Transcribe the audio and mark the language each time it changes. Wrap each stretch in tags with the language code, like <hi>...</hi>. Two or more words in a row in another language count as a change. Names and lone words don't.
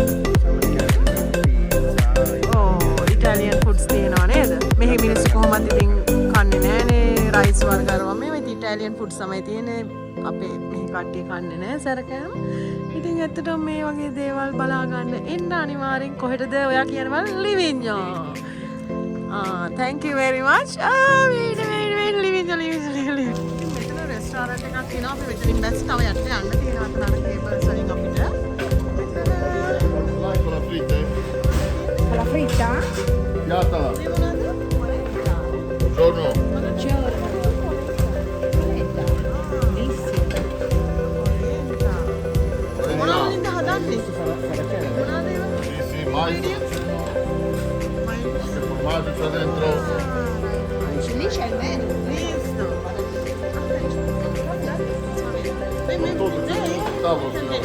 <en>Italian foods</en> <si>තියෙනවා නේද? මෙහි මිනිස්සු කොහොමද ඉතින් කන්නේ නැහනේ රයිස් වර්ග අරවා මේ</si> <en>Italian foods</en> <si>තමයි තියෙන්නේ. අපේ මෙහි කට්ටිය කන්නේ නැහැ සැරකෑම. ඉතින් ඇත්තටම මේ වගේ දේවල් බලා ගන්න එන්න අනිවාර්යෙන් කොහෙටද ඔයා කියනවා ලිවිඤ්ඤෝ.</si> <en>thank you very much. wait ලිවිඤ්ඤෝ.</en> <si>මෙතන රෙස්ටෝරන්ට් එකක් තියෙනවා. අපි මෙතනින් බැස් තව යට යන්න තියෙනවා. අතන අර කේබල්ස් වලින් අපිට.</si> <it>La fritta? Piatala. Buongiorno.</it> <si>මොනවද හදන්නේ? මොනවද ඒවා?</si> <it>Sì, mais. Formaggio c'è dentro. Lì c'è il menù. Tavolo, signore.</it>